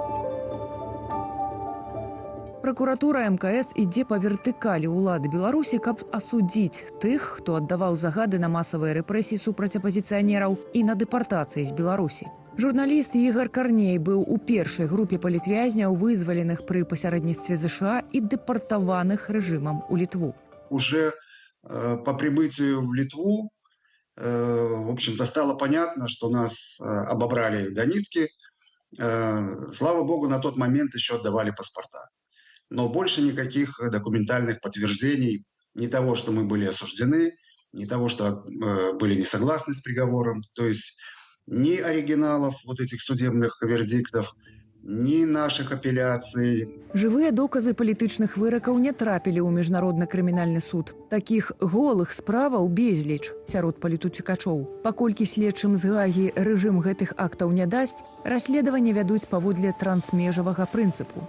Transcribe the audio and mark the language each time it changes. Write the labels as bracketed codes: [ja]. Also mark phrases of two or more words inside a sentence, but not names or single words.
[be] Пракуратура МКС ідзе па вертыкалі ўлады Беларусі, каб асудзіць тых, хто аддаваў загады на масавыя рэпрэсіі супраць апазіцыянераў і на дэпартацыі з Беларусі. Журналіст Ігор Карней быў у першай групе палітвязняў, вызваленых пры пасярэдніцтве ЗША і дэпартаваных рэжымам у Літву. [ru] Уже по прибытию в Литву, в общем-то, стало понятно, что нас обобрали до нитки. Слава богу, на тот момент еще отдавали паспорта. Но больше никаких документальных подтверждений ни того, что мы были осуждены, ни того, что были не согласны с приговором, то есть ни оригиналов вот этих судебных вердиктов, [be] ні наших апеляцый. Жывыя доказы палітычных выракаў не трапілі ў міжнародны крымінальны суд. Такіх голых справаў безліч сярод палітуцікачоў. Паколькі следчым з Гаагі рэжым гэтых актаў не дасць, расследаванне вядуць паводле трансмежавага прынцыпу.